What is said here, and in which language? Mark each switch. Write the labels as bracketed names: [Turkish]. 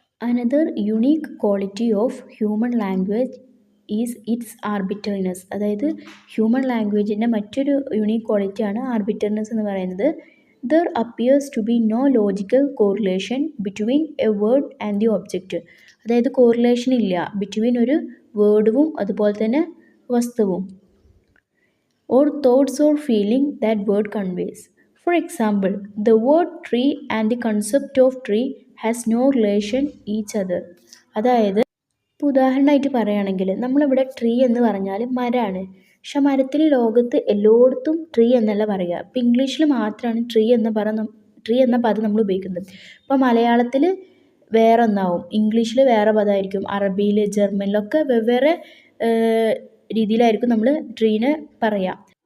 [English] Another unique quality of human language is its arbitrariness. [Malayalam] അതായത് human ലാംഗ്വേജിൻ്റെ മറ്റൊരു unique ക്വാളിറ്റിയാണ് ആർബിറ്ററിനെസ് എന്ന് പറയുന്നത്. [English] There appears to be no logical correlation between a word and the object. [Malayalam] അതായത് correlation ഇല്ല between ഒരു വേർഡും അതുപോലെ തന്നെ വസ്തുവും. [English] or thoughts or feeling that word conveys. For example, the word tree and the concept of tree has no relation each other. [Malayalam] അതായത് ഇപ്പോൾ ഉദാഹരണമായിട്ട് പറയുകയാണെങ്കിൽ നമ്മളിവിടെ ട്രീ എന്ന് പറഞ്ഞാൽ മരമാണ്. പക്ഷെ മരത്തിൽ ലോകത്ത് എല്ലായിടത്തും ട്രീ എന്നല്ല പറയുക. ഇപ്പം ഇംഗ്ലീഷിൽ മാത്രമാണ് ട്രീ എന്ന പദം നമ്മൾ ഉപയോഗിക്കുന്നത്. ഇപ്പോൾ മലയാളത്തിൽ വേറെ ഒന്നാവും, ഇംഗ്ലീഷിൽ വേറെ പദമായിരിക്കും, അറബിയിൽ ജർമ്മനിലൊക്കെ വെവ്വേറെ രീതിയിലായിരിക്കും നമ്മൾ ട്രീനെ പറയുക.